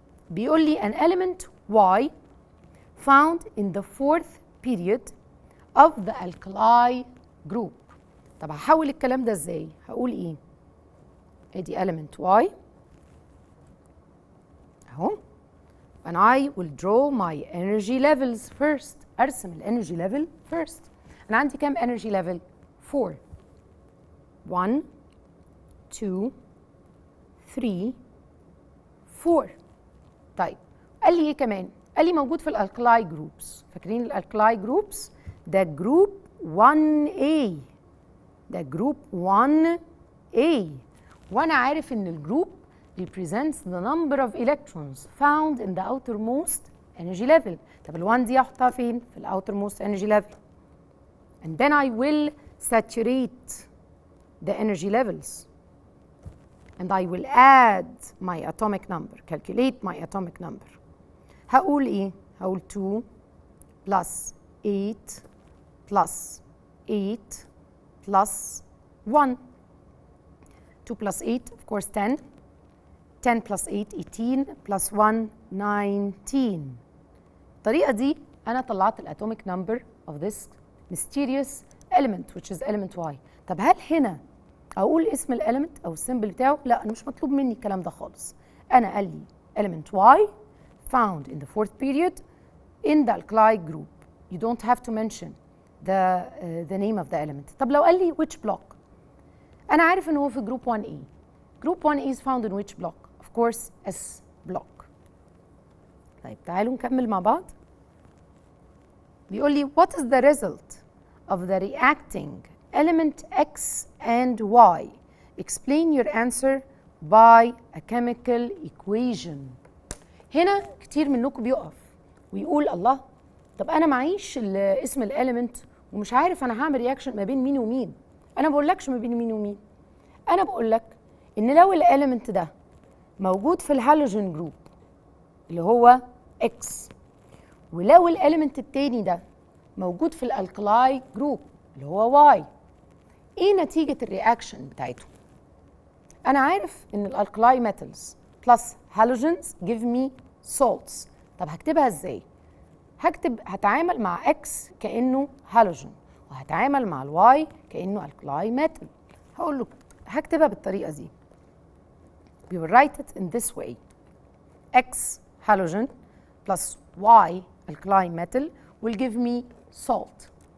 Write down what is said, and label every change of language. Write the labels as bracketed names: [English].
[Arabic] بيقول لي [English] an element Y found in the fourth period of the alkali group. [Arabic] طب هحول الكلام ده ازاي؟ هقول ايه؟ ادي element Y اهو. [English] and I will draw my energy levels first. [Arabic] ارسم الانرجي ليفل first. انا عندي كام energy level؟ 4. 1 2 3 4. طيب قال لي ايه كمان؟ قال لي موجود في الالكلاي جروبس. فاكرين الالكلاي جروبس؟ ده جروب 1A. ده جروب 1A. وانا عارف ان الجروب [English] represents the number of electrons found in the outermost energy level. [Arabic] طب ال1 دي احطها فين؟ في ال outermost energy level. [English] And then I will saturate the energy levels. And I will add my atomic number, calculate my atomic number. [Arabic] هقول ايه؟ هقول [English] 2 plus 8 plus 8 plus 1. 2 plus 8 of course 10. 10 plus 8 18 plus 1 19. [Arabic] الطريقة دي أنا طلعت [English] الatomic number of this mysterious element which is element Y. [Arabic] طب هل هنا أقول اسم الelement أو السيمبل بتاعه؟ لا، أنا مش مطلوب مني الكلام ده خالص. أنا قال لي [English] element Y found in the fourth period in the alkali group. You don't have to mention the name of the element. [Arabic] طب لو قال لي [English] which block؟ [Arabic] أنا عارف إن هو في group 1A. [English] Group 1A is found in which block? Of course S block. [Arabic] طيب تعالوا نكمل مع بعض. بيقول لي [English] what is the result of the reacting element X and Y? Explain your answer by a chemical equation. [Arabic] هنا كتير منكم بيقف ويقول الله، طب أنا معيش اسم الاليمنت ومش عارف أنا هعمل رياكشن ما بين مين ومين. أنا بقولكش ما بين مين ومين. أنا بقولك إن لو الاليمنت ده موجود في الهالوجين جروب اللي هو X، ولو الاليمنت التاني ده موجود في الالكلاي جروب اللي هو Y، ايه نتيجة الرياكشن بتاعتهم؟ أنا عارف إن الالكلاي ميتالز بلس هالوجينز give me salts. طب هكتبها ازاي؟ هتعامل مع X كأنه هالوجين، وهتعامل مع الواي كأنه الكلاي ميتال. هقول له هكتبها بالطريقة دي. [English] We will write it in this way. X halogen plus Y alkali metal will give me salt.